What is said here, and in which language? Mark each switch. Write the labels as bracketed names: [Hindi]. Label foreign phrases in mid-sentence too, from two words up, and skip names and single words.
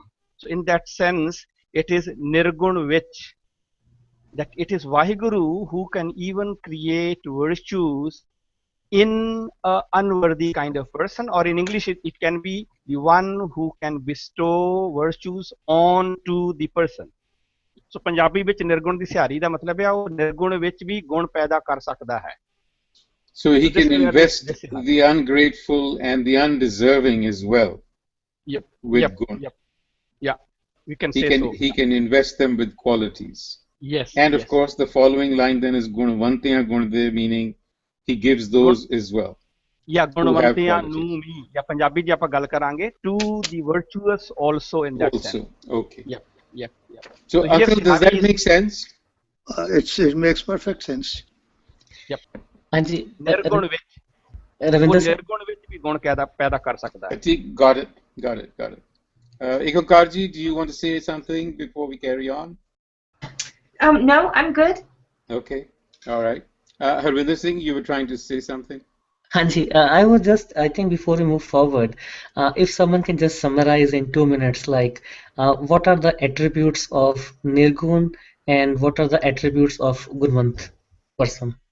[English] So in that sense, it is Nirgun which, that it is Vaheguru who can even create virtues in an unworthy kind of person, or in English it can be the one who can bestow virtues on to the person. [Punjabi] So Punjabi ਵਿੱਚ ਨਿਰਗੁਣ ਦੀ ਸਿਹਾਰੀ ਦਾ ਮਤਲਬ ਹੈ ਉਹ ਨਿਰਗੁਣ ਵਿੱਚ ਵੀ ਗੁਣ ਪੈਦਾ ਕਰ ਸਕਦਾ ਹੈ. [English] So he can invest the ungrateful and the undeserving as well. With gun. Yeah, we can say so. He can invest them with qualities. Yes. And of course, the following line then is [Punjabi] ਗੁਣਵੰਤਿਆ ਗੁਣਦੇ, [English] meaning he gives those as well. [Punjabi] Yeah, ਗੁਣਵੰਤਿਆ ਨੂੰ ਮੀ. Yeah, [English] Punjabi ji [Punjabi] ਆਪਾਂ ਗੱਲ ਕਰਾਂਗੇ [English] to the virtuous also in that sense. Okay. Yeah. So, Uncle, does that make sense? It makes perfect sense. Yep. [Punjabi] ਹਾਂਜੀ ਨਿਰਗੁਣ ਵਿੱਚ ਰਵਿੰਦਰ ਸਿੰਘ ਨਿਰਗੁਣ ਵਿੱਚ ਵੀ ਗੁਣ ਪੈਦਾ ਕਰ ਸਕਦਾ ਹੈ. [English] Got it. Ikokarji, do you want to say something before we carry on? No, I'm good. Okay, all right. Harvinder Singh, you were trying to say something? Hanji, I was just, I think before we move forward, if someone can just summarize in 2 minutes, like what are the attributes of Nirgun and what are the attributes of Gunvant person?